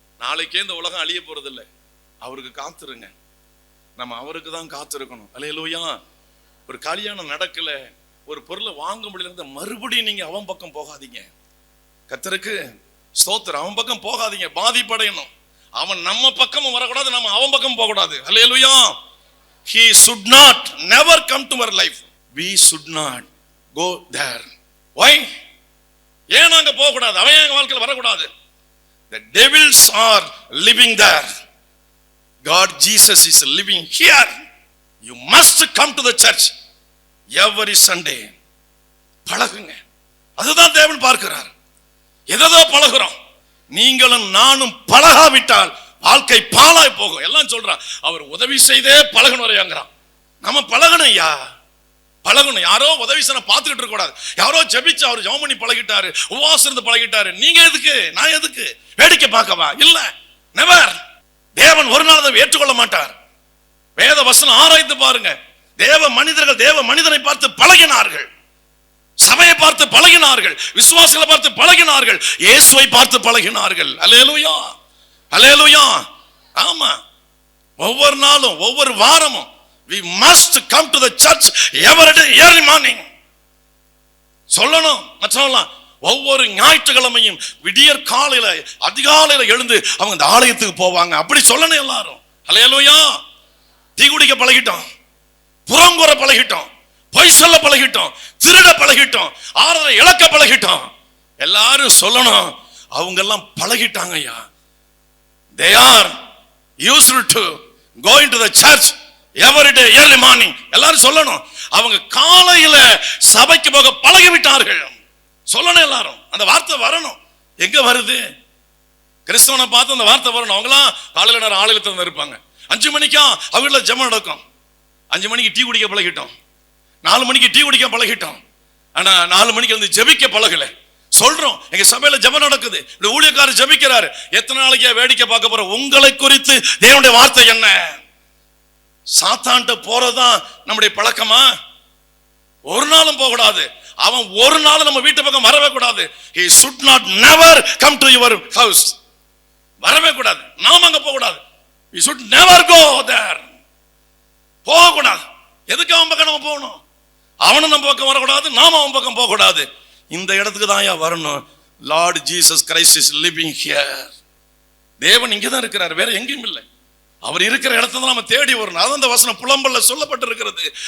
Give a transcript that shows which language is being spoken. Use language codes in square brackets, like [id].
[ta] நாளைக்கே இந்த உலகம் அழிய போறது இல்லை. அவருக்கு காத்திருங்க. நம்ம அவருக்கு தான் காத்திருக்கணும். அல்லேலூயா. ஒரு கல்யாணம் நடக்கல, ஒரு பொருளை வாங்க முடியல, மறுபடியும் நீங்க அவன் பக்கம் போகாதீங்க. கர்த்தருக்கு ஸ்தோத்திரம். அவன் பக்கம் போகாதீங்க, பாதிப்படையணும். அவன் நம்ம பக்கமும் வரக்கூடாது, நம்ம அவன் பக்கம் போக கூடாது. அல்லேலூயா. [en] He should not never come to our life. We should not go there. Why? [ta] ஏன் நாங்க போக கூடாது? அவன் எங்க வாழ்க்கையில வரக்கூடாது. [en] The devils are living there. God Jesus is living here. You must come to the church every Sunday. [ta] பழகுங்க. அதுதான் தேவன் பார்க்கிறார். எதோ பழகுறோம். நீங்களும் நானும் பழகாவிட்டால் வாழ்க்கை பாழாய் போகும். எல்லாம் சொல்றான், அவர் உதவி செய்தே பழகணும் வரையாங்கிறான். நம்ம பழகணும் ஐயா, பழகணும். யாரோ உதவி செய்ய பார்த்துக்கிட்டு இருக்க கூடாது. யாரோ ஜெபிச்சு அவர் ஜெபம் பண்ணி பழகிட்டாரு, உபவாசம் இருந்து பழகிட்டாரு, நீங்க எதுக்கு, நான் எதுக்கு வேடிக்கை பார்க்கவா? இல்ல, நெவர். தேவன் ஒரு நாள் அதை ஏற்றுக்கொள்ள மாட்டார். வேத வசனம் ஆராய்ந்து பாருங்க. தேவ மனிதர்கள் தேவ மனிதனை பார்த்து பழகினார்கள், சபையை பார்த்து பழகினார்கள், விசுவாசிகளை பார்த்து பழகினார்கள், இயேசுவை பார்த்து பழகினார்கள். அல்லேலூயா, அல்லேலூயா. ஆமா, ஒவ்வொரு நாளும் ஒவ்வொரு வாரமும் [en] we must come to the church every day early morning. [ta] சொல்லணும் மற்றவங்களாம். ஒவ்வொரு ஞாயிற்றுக்கிழமையும் விடியற் காலையில அதிகாலையில எழுந்து அவங்க இந்த ஆலயத்துக்கு போவாங்க. அப்படி சொல்லணும் எல்லாரும். அல்லேலூயா. டீ குடிக்க பழகிட்டோம், புறங்குற பழகிட்டோம், பொய் சொல்ல பழகிட்டோம், திருட பழகிட்டோம், ஆறரை இழக்க பழகிட்டோம். எல்லாரும் சொல்லணும், அவங்க எல்லாம் பழகிட்டாங்க ஐயா. [en] They are used to go into the church every day early morning. [ta] எல்லாரும் சொல்லணும், அவங்க காலையில சபைக்கு போக பழகி விட்டார்கள். சொல்லணும் எல்லாரும். அந்த வார்த்தை வரணும். எங்க வருது? கிறிஸ்தவனை பார்த்து அந்த வார்த்தை வரணும். அவங்களாம் காலையில நேரம் ஆலயத்துல இருப்பாங்க. 5 மணிக்கா அவங்கள ஜெபம் நடக்கும். 5 மணிக்கு டீ குடிக்க பழகிட்டோம், 4 மணிக்கு டீ குடிக்க பழகிட்டோம். ஆனா 4 மணிக்கு வந்து ஜெபிக்க பழகல. சொல்றோம், எங்க சபையில ஜெபம் நடக்குது, இந்த ஊழியக்காரர் ஜெபிக்கிறாரு. எத்தனை நாளைக்கு வேடிக்கை பார்க்க போற? உங்களை குறித்து தேவனுடைய வார்த்தை என்ன? சாத்தான்ட்ட போறதுதான் நம்முடைய பழக்கமா? ஒரு நாளும் போக கூடாது. அவன் ஒரு நாள் நம்ம வீட்டு பக்கம் வரவே கூடாது. [en] He should not never come to your house. [ta] வரவே கூடாது. நாம அங்க போக கூடாது. [en] We should never go there. [ta] போக கூடாது. எதுக்கு அவன் பக்கம் நம்ம போகணும்? அவனும் நம்ம பக்கம் வரக்கூடாது, நாம அவன் பக்கம் போக கூடாது. இந்த இடத்துக்கு தான் வரணும். [en] Lord Jesus Christ is living here. [ta] தேவன் இங்கே தான் இருக்கிறார், வேற எங்கேயும் இல்லை. அவர் இருக்கிற இடத்துல தான் நம்ம தேடி வரணும். அதான் அந்த வசனம் புலம்பல்ல சொல்லப்பட்டிருக்கிறது.